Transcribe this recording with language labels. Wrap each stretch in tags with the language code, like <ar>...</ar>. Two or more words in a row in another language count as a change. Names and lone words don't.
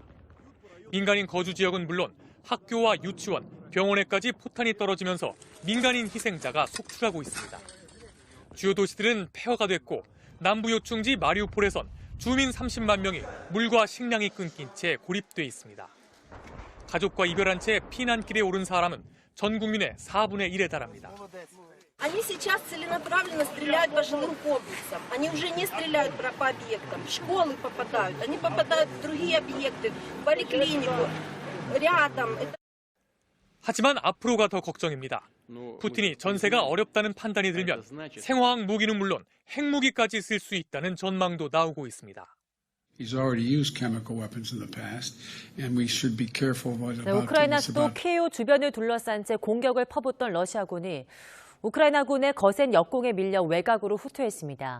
<ko>민간인 거주 지역은 물론 학교와 유치원, 병원에까지 포탄이 떨어지면서 민간인 희생자가 속출하고 있습니다. 주요 도시들은 폐허가 됐고 남부 요충지 마리우폴에선 주민 30만 명이 물과 식량이 끊긴 채 고립돼 있습니다. 가족과 이별한 채 피난길에 오른 사람은 전 국민의 4분의 1에 달합니다.</ko> <ru>Они сейчас целенаправленно стреляют по жилым комплексам. Они уже не стреляют по объектам. В школы попадают. Они попадают в другие объекты, в поликлинику, рядом.</ru> <ko>하지만 앞으로가 더 걱정입니다. 푸틴이 전세가 어렵다는 판단이 들면 생화학 무기는 물론 핵무기까지 쓸 수 있다는 전망도 나오고 있습니다. 우크라이나 수도 키이우 주변을 둘러싼 채 공격을 퍼붓던 러시아군이 우크라이나군의 거센 역공에 밀려 외곽으로 후퇴했습니다.</ko>